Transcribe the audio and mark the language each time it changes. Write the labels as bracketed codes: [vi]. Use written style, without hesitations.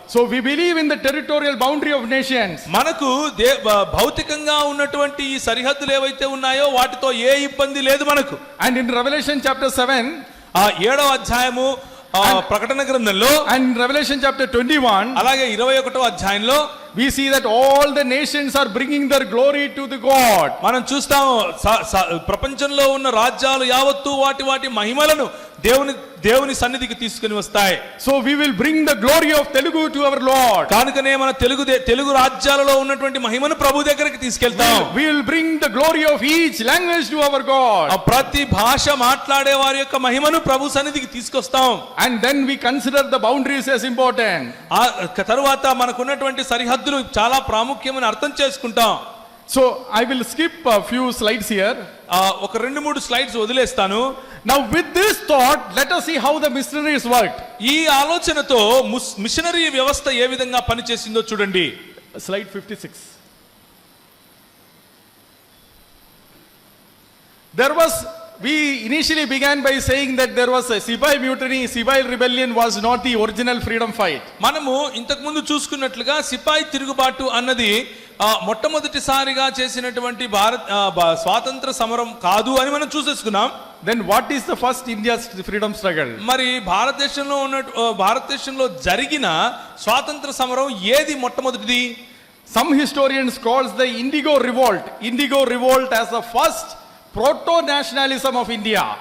[en] So we believe in the territorial boundary of nations. [te] మనకు భౌతికంగా ఉన్నటువంటి ఈ సరిహద్దులు ఏవైతే ఉన్నాయో వాటితో ఏ ఇబ్బంది లేదు మనకు. [en] And in Revelation chapter 7, [te] 7వ అధ్యాయము ప్రకటన గ్రంథంలో, [en] and Revelation chapter 21, [te] అలాగే 21వ అధ్యాయంలో [en] we see that all the nations are bringing their glory to the God. [te] మనం చూస్తాము ప్రపంచంలో ఉన్న రాజ్యాలు యావత్తు వాటి మహిమలను దేవుని సన్నిధికి తీసుకుని వస్తాయి. [en] So we will bring the glory of Telugu to our Lord. [te] కానుకనే మన తెలుగు రాజ్యాలలో ఉన్నటువంటి మహిమను ప్రభు దగ్గరికి తీసుకెళ్తాం. [en] We will bring the glory of each language to our God. [te] ప్రతి భాష మాట్లాడే వారి యొక్క మహిమను ప్రభు సన్నిధికి తీసుకొస్తాం. [en] And then we consider the boundaries as important. [te] తరువాత మనకున్నటువంటి సరిహద్దులు చాలా ప్రాముఖ్యమని అర్థం చేసుకుంటాం. [en] So I will skip a few slides here. [te] ఒక 2-3 స్లైడ్స్ వదిలేస్తాను. [en] Now with this thought, let us see how the missionaries worked. [te] ఈ ఆలోచనతో మిషనరీ వ్యవస్థ ఏ విధంగా పనిచేసిందో చూడండి. [en] Slide 56. There was, we initially began by saying that there was a Sipai mutiny, Sipai rebellion was not the original freedom fight. [te] మనము ఇంతకు ముందు చూసుకున్నట్లుగా సిపాయి తిరుగుబాటు అన్నది మొట్టమొదటిసారిగా చేసినటువంటి స్వాతంత్ర సమరం కాదు అని మనం చూసేసుకున్నాం. [en] Then what is the first India's freedom struggle? [te] మరి భారతదేశంలో జరిగిన స్వాతంత్ర సమరం ఏది మొట్టమొదటిది? [en] Some historians calls the Indigo Revolt as the first proto-nationalism of India.